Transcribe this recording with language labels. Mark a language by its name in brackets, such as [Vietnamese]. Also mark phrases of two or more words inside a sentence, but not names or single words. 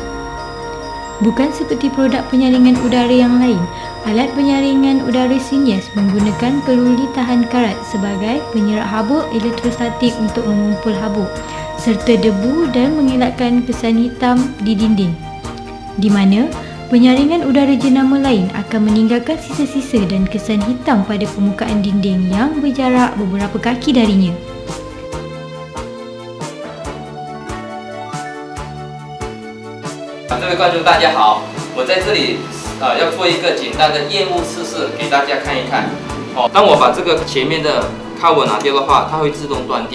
[Malay] Bukan seperti produk penyaringan udara yang lain, alat penyaringan udara Synesh menggunakan keluli tahan karat sebagai penyerap habuk elektrostatik untuk mengumpul habuk serta debu dan mengelakkan kesan hitam di dinding, di mana penyaringan udara jenama lain akan meninggalkan sisa-sisa dan kesan hitam pada permukaan dinding yang berjarak beberapa kaki darinya. [Chinese] 各位观众，大家好，我在这里要做一个简单的验物测试给大家看一看。当我把这个前面的 cover 拿掉的话，它会自动断电。